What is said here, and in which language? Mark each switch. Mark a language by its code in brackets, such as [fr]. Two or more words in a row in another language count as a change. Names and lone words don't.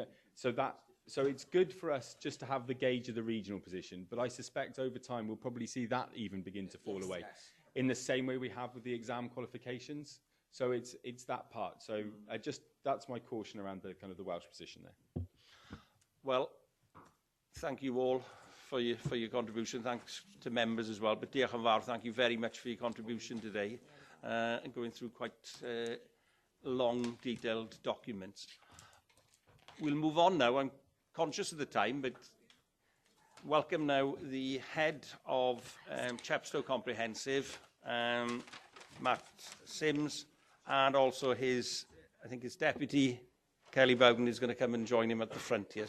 [en] So it's good for us just to have the gauge of the regional position, but I suspect over time we'll probably see that even begin to fall away. In the same way we have with the exam qualifications. So it's that part. So that's my caution around the kind of the Welsh position there. Well, thank you all for your contribution. Thanks to members as well. But [cy] diolch yn fawr, [en] thank you very much for your contribution today and going through quite long, detailed documents. We'll move on now. I'm conscious of the time, but welcome now the head of Chepstow Comprehensive, Matt Sims, and also his deputy, Kelly Bowden, is going to come and join him at the front here.